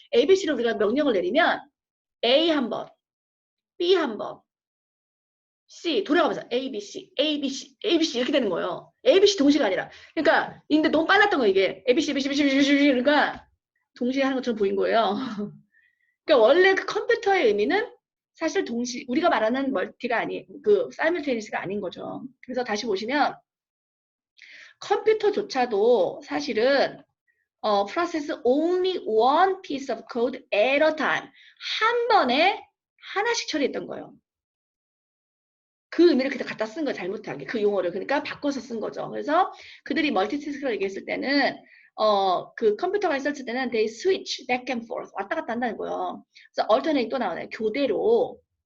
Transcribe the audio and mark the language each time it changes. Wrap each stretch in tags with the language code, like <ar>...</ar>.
<ko>ABC를 우리가 명령을 내리면 A 한 번, B 한 번, C 돌아가면서 ABC, ABC, ABC 이렇게 되는 거예요. ABC 동시가 아니라. 그러니까 근데 너무 빨랐던 거 이게 ABC, ABC, ABC, ABC 그러니까 동시에 하는 것처럼 보인 거예요. 그러니까 원래 그 컴퓨터의 의미는 사실 동시 우리가 말하는 멀티가 아니 그 사이멀테니스가 아닌 거죠. 그래서 다시 보시면 컴퓨터조차도 사실은</ko> <en>process only one piece of code at a time.</en> <ko>한 번에 하나씩 처리했던 거예요. 그 의미를 그때 갖다 쓴 거예요. 잘못하게. 그 용어를. 그러니까 바꿔서 쓴 거죠. 그래서 그들이 멀티태스크를 얘기했을 때는 그 컴퓨터가 있었을 때는</ko> <en>they switch back and forth.</en> <ko>왔다 갔다 한다는 거예요. 그래서 alternate 또 나오네요. 교대로.</ko>